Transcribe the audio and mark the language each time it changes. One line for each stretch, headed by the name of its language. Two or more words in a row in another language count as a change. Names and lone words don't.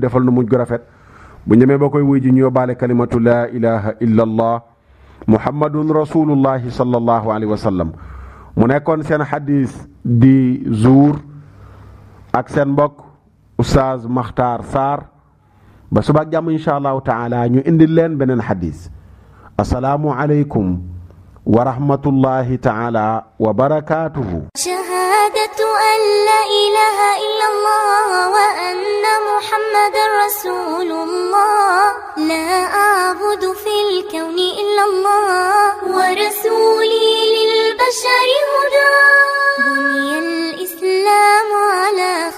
Wolof: defal nu mujj gu rafet bu ñemee ba koy wuy ji ñu yóbbaale
Arabic: كلمة لا إله إلا الله محمد رسول الله صلى الله عليه وسلم
Wolof: mu nekkoon seen xadis di zuur ak seen mbokk Oustaz Makhtar Sarr ba suba ak jàmm
Arabic: إن شاء الله تعالى
Wolof: ñu indil leen beneen xadis
Arabic: السلام عليكم ورحمة الله تعالى وبركاته شهادة أن لا إله إلا الله وأن محمد رسول الله لا أعبد في الكون إلا الله ورسولي للبشر هدى بني الإسلام على